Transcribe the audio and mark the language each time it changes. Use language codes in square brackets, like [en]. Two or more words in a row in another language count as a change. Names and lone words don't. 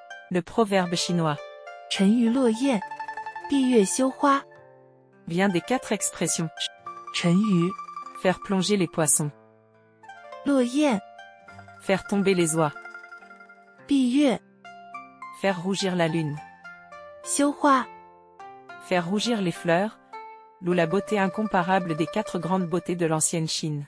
[fr] Le proverbe chinois [zh] 沉鱼落雁，闭月羞花。 [fr] vient des 4 expressions [zh] 沉鱼、 [fr] faire plonger les poissons, [zh] 落雁、 [fr] faire tomber les oies, [zh] 闭月、 [fr] faire rougir la lune, [zh] 羞花。 [fr] faire rougir les fleurs, d'où la beauté incomparable des 4 grandes beautés de l'ancienne Chine.